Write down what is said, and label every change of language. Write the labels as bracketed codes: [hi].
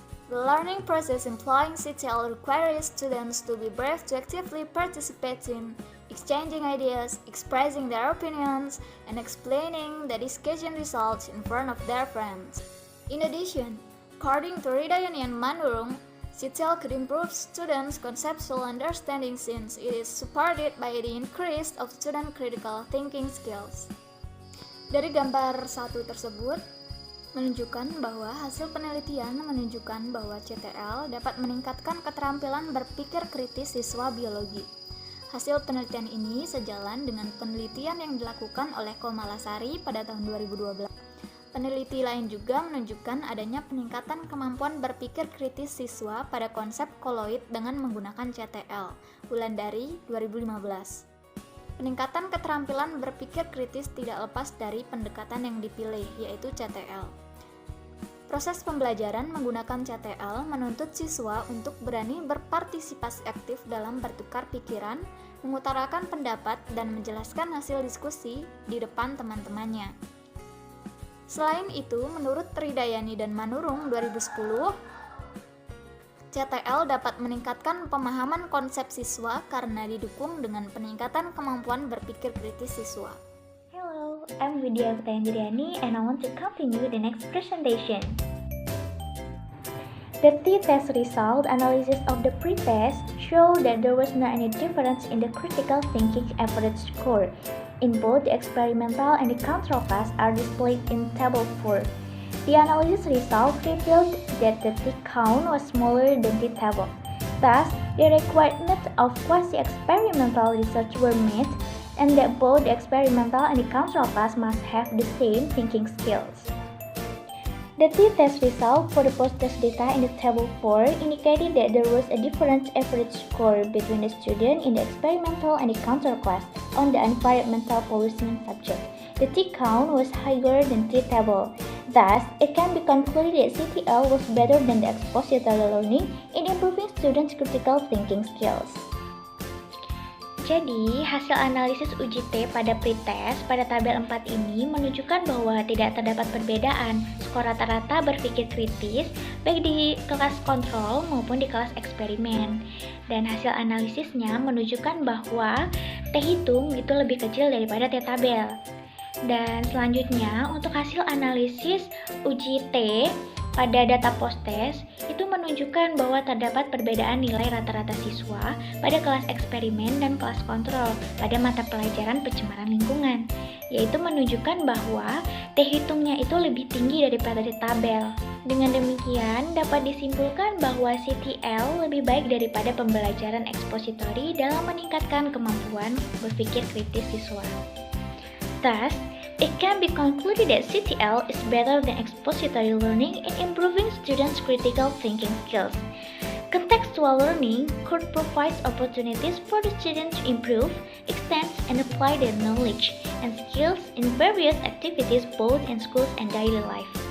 [en] The learning process employing CTL requires students to be brave to actively participate in exchanging ideas, expressing their opinions, and explaining the discussion results in front of their friends. In addition, according to Ridayani and Manurung, CTL could improve students' conceptual understanding since it is supported by the increase of student critical thinking skills. [id] Dari gambar 1 tersebut menunjukkan bahwa hasil penelitian menunjukkan bahwa CTL dapat meningkatkan keterampilan berpikir kritis siswa biologi. Hasil penelitian ini sejalan dengan penelitian yang dilakukan oleh Komalasari pada tahun 2012. Peneliti lain juga menunjukkan adanya peningkatan kemampuan berpikir kritis siswa pada konsep koloid dengan menggunakan CTL, Wulandari 2015. Peningkatan keterampilan berpikir kritis tidak lepas dari pendekatan yang dipilih, yaitu CTL. Proses pembelajaran menggunakan CTL menuntut siswa untuk berani berpartisipasi aktif dalam bertukar pikiran, mengutarakan pendapat, dan menjelaskan hasil diskusi di depan teman-temannya. Selain itu, menurut Tridayani dan Manurung 2010, CTL dapat meningkatkan pemahaman konsep siswa karena didukung dengan peningkatan kemampuan berpikir kritis siswa. [en] Hello, I'm Widya Putayandriani and I want to continue the next presentation. The t-test result analysis of the pre-test show that there was not any difference in the critical thinking average score. In both the experimental and the control class are displayed in Table 4. The analysis result revealed that the t-count was smaller than the table. Thus, the requirements of quasi-experimental research were met, and that both the experimental and the control class must have the same thinking skills. The t-test result for the post-test data in the Table 4 indicated that there was a different average score between the student in the experimental and the control class on the environmental pollution subject. The t-count was higher than t-table. Thus, it can be concluded that CTL was better than the expository learning in improving students' critical thinking skills. [id] Jadi, hasil analisis uji T pada pretest pada tabel 4 ini menunjukkan bahwa tidak terdapat perbedaan skor rata-rata berpikir kritis baik di kelas kontrol maupun di kelas eksperimen. Dan hasil analisisnya menunjukkan bahwa T hitung itu lebih kecil daripada T tabel. Dan selanjutnya, untuk hasil analisis uji T pada data post-test itu menunjukkan bahwa terdapat perbedaan nilai rata-rata siswa pada kelas eksperimen dan kelas kontrol pada mata pelajaran pencemaran lingkungan, yaitu menunjukkan bahwa T hitungnya itu lebih tinggi daripada T tabel. Dengan demikian, dapat disimpulkan bahwa CTL lebih baik daripada pembelajaran ekspositori dalam meningkatkan kemampuan berpikir kritis siswa. [en] Thus, it can be concluded that CTL is better than expository learning in improving students' critical thinking skills. Contextual learning could provide opportunities for the students to improve, extend, and apply their knowledge and skills in various activities both in schools and daily life.